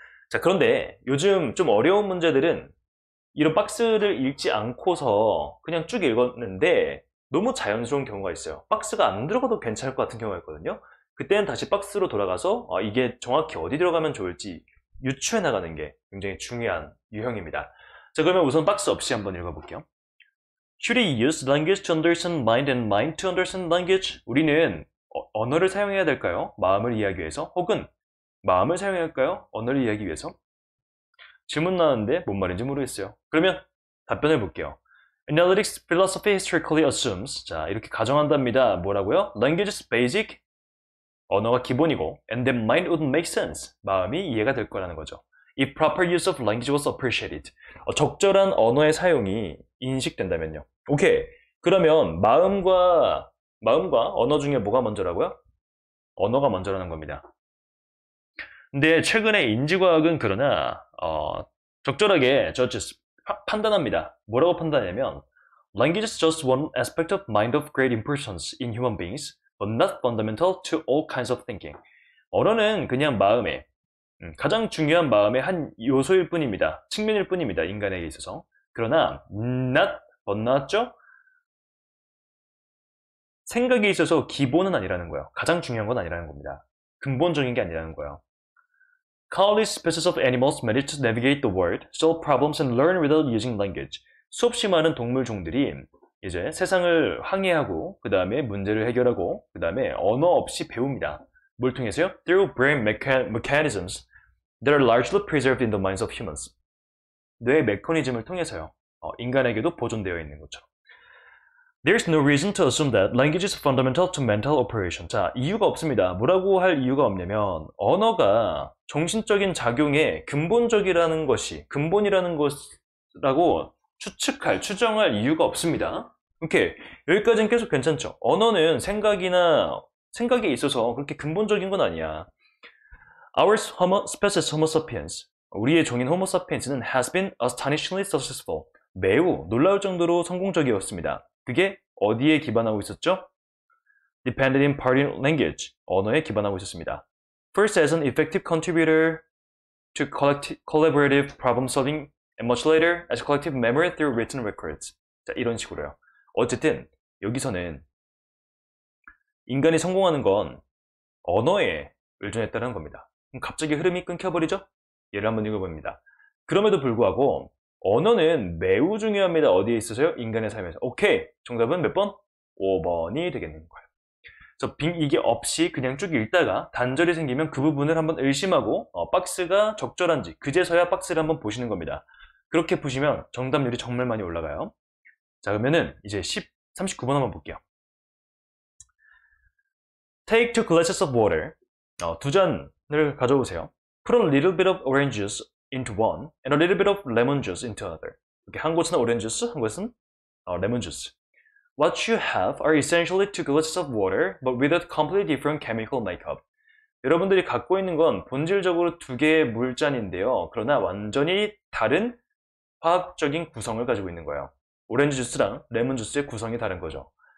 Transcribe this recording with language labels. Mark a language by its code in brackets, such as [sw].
[ko] 자, 그런데 요즘 좀 어려운 문제들은 이런 박스를 읽지 않고서 그냥 쭉 읽었는데 너무 자연스러운 경우가 있어요. 박스가 안 들어가도 괜찮을 것 같은 경우가 있거든요. 그때는 다시 박스로 돌아가서 이게 정확히 어디 들어가면 좋을지 유추해 나가는 게 굉장히 중요한 유형입니다. 자, 그러면 우선 박스 없이 한번 읽어볼게요. [en] Should we use language to understand mind and mind to understand language? [ko] 우리는 언어를 사용해야 될까요? 마음을 이해하기 위해서? 혹은 마음을 사용해야 할까요? 언어를 이해하기 위해서? 질문 나왔는데 뭔 말인지 모르겠어요. 그러면 답변을 볼게요. [en] Analytics philosophy historically assumes, 자, [ko] 이렇게 가정한답니다. 뭐라고요? [en] Language is basic, [ko] 언어가 기본이고, [en] and then mind would make sense, [ko] 마음이 이해가 될 거라는 거죠. [en] If proper use of language was appreciated, [ko] 적절한 언어의 사용이 인식된다면요. 오케이, 그러면 마음과 언어 중에 뭐가 먼저라고요? 언어가 먼저라는 겁니다. 근데 최근에 인지과학은 그러나 적절하게 판단합니다. 뭐라고 판단하냐면 [en] Language is just one aspect of mind of great importance in human beings, but not fundamental to all kinds of thinking. [ko] 언어는 그냥 마음의 가장 중요한 마음의 한 요소일 뿐입니다. 측면일 뿐입니다. 인간에게 있어서. 그러나 not 나왔죠? 생각에 있어서 기본은 아니라는 거예요. 가장 중요한 건 아니라는 겁니다. 근본적인 게 아니라는 거예요. [en] Countless species of animals manage to navigate the world, solve problems and learn without using language. [ko] 수없이 많은 동물 종들이 이제 세상을 항해하고 그 다음에 문제를 해결하고 그 다음에 언어 없이 배웁니다. 뭘 통해서요? [en] Through brain mechanisms that are largely preserved in the minds of humans. [ko] 뇌 메커니즘을 통해서요. 인간에게도 보존되어 있는 것처럼. [en] There's no reason to assume that language is fundamental to mental operation. [ko] 자, 이유가 없습니다. 뭐라고 할 이유가 없냐면 언어가 정신적인 작용의 근본적이라는 것이 근본이라는 것이라고 추정할 이유가 없습니다. 오케이, 여기까지는 계속 괜찮죠. 언어는 생각에 있어서 그렇게 근본적인 건 아니야. [en] Our species Homo sapiens, [ko] 우리의 종인 Homo sapiens는 [en] has been astonishingly successful. [ko] 매우 놀라울 정도로 성공적이었습니다. 그게 어디에 기반하고 있었죠? [en] Depended in part in language, [ko] 언어에 기반하고 있었습니다. [en] First as an effective contributor to collaborative problem solving and much later as collective memory through written records. [ko] 자, 이런 식으로요. 어쨌든 여기서는 인간이 성공하는 건 언어에 의존했다는 겁니다. 그럼 갑자기 흐름이 끊겨버리죠? 예를 한번 읽어봅니다. 그럼에도 불구하고 언어는 매우 중요합니다. 어디에 있어서요? 인간의 삶에서. 오케이, 정답은 몇 번? 5번이 되겠는 거예요. 그래서 이게 없이 그냥 쭉 읽다가 단절이 생기면 그 부분을 한번 의심하고 박스가 적절한지 그제서야 박스를 한번 보시는 겁니다. 그렇게 보시면 정답률이 정말 많이 올라가요. 자, 그러면은 이제 39번 한번 볼게요. [en] Take 2 glasses of water. [ko] 두 잔을 가져오세요. [en] Put a little bit of orange juice into one and a little bit of lemon juice into another. [ko] 이렇게 한 곳은 오렌지 주스, 한 곳은 레몬 주스. [en] What you have are essentially 2 glasses of water, but with a completely different chemical makeup. [ko] 여러분들이 갖고 있는 건 본질적으로 두 개의 물잔인데요. 그러나 완전히 다른 화학적인 구성을 가지고 있는 거예요. 오렌지 주스랑 레몬 주스의 구성이 다른 거죠.